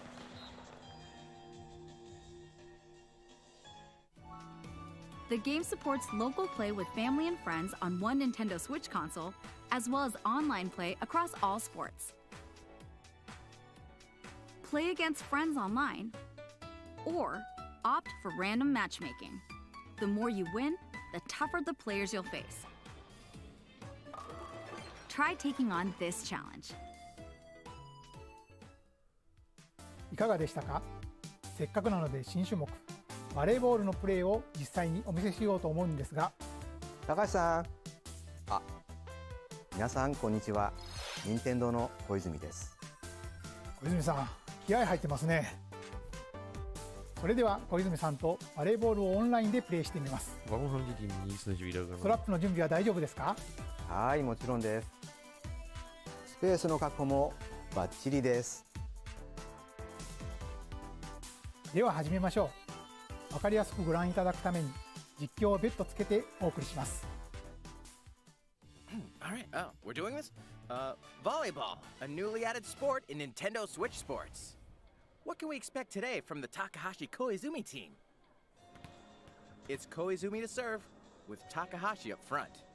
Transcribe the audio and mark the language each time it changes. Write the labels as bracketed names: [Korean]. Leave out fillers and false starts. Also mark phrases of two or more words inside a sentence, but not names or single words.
[English] The game supports local play with family and friends on one Nintendo Switch console, as well as online play across all sports. Play against friends online, or opt for random matchmaking. The more you win, the tougher the players you'll face. Try taking on this challenge. [Japanese] いかがでしたか？せっかくなので新種目バレーボールのプレーを実際にお見せしようと思うんですが、高橋さん、皆さんこんにちは。任天堂の小泉です。小泉さん、気合入ってますね。それでは小泉さんとバレーボールをオンラインでプレーしてみます。 [German] Warum haben die Mies nicht wieder gemacht? [Japanese] ストラップの準備は大丈夫ですか？はい、もちろんです。ペースの確保もバッチリです。では始めましょう。わかりやすくご覧いただくために実況を別途つけてお送りします。 [English] Alright, we're doing this? Volleyball, a newly added sport in Nintendo Switch Sports. What can we expect today from the Takahashi Koizumi team? It's Koizumi to serve, with Takahashi up front.